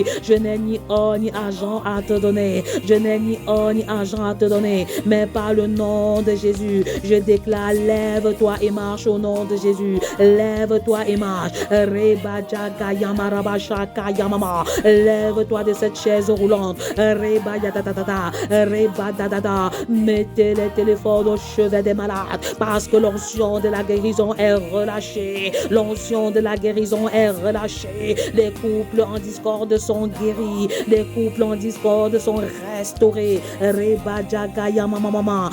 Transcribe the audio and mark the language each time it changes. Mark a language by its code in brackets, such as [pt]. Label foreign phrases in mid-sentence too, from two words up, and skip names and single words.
[fr] Je n'ai ni or ni argent à te donner. Je n'ai ni or ni argent à te donner. Mais par le nom de Jésus, je déclare, lève-toi et marche au nom de Jésus. Lève-toi et marche. Reba Jaga Yamaraba Shaka Yamama. Lève-toi de cette chaise roulante. Reba Yadadada. Reba Dada. Mettez les téléphones au chevet des malades. Parce que l'onction de la guérison est relâchée. L'onction de la guérison est relâchée. Les couples en discorde sont guéris. Les couples en discorde sont restaurés. Reba Jaga Yamama.